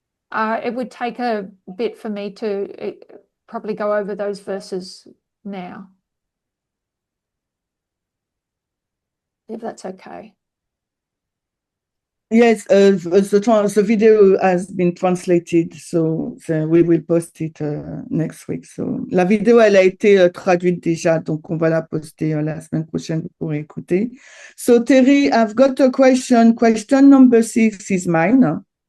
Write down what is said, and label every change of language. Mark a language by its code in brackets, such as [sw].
[en] It would take a bit for me to probably go over those verses now, if that's okay. Yes, the video has been translated, so we will post it next week. [fr] So, la vidéo, elle a été traduite déjà, donc on va la poster la semaine prochaine, vous pourrez écouter. [en] So, Terrie, I've got a question. Question number 6 is mine.